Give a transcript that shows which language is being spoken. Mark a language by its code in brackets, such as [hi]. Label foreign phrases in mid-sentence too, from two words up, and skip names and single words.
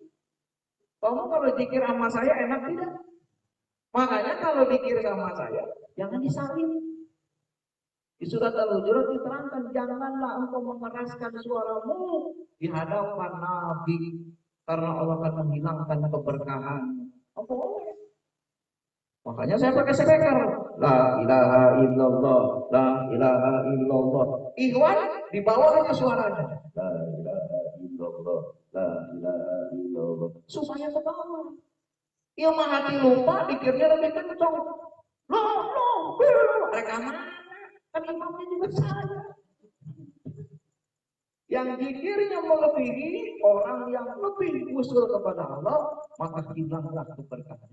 [id] Kamu kalau zikir sama saya enak tidak? Makanya kalau zikir sama saya jangan disalin. Di surat Al-Hujurat diterangkan, janganlah engkau mengeraskan suaramu di hadapan Nabi karena Allah akan menghilangkan keberkahan. Apa? Makanya saya pakai speaker. [ar] لا إله إلا الله، لا إله إلا الله. [id] Ikhwan di bawahnya suaranya. [ar] لا إله إلا الله، لا إله إلا الله. [id] Supaya ke bawah. Ilmu hati lupa, pikirnya lebih kencang. Loh, rekaman. Kan imamnya juga saya. Yang zikirnya melebihi orang yang lebih usul kepada Allah, maka hilanglah keberkahan.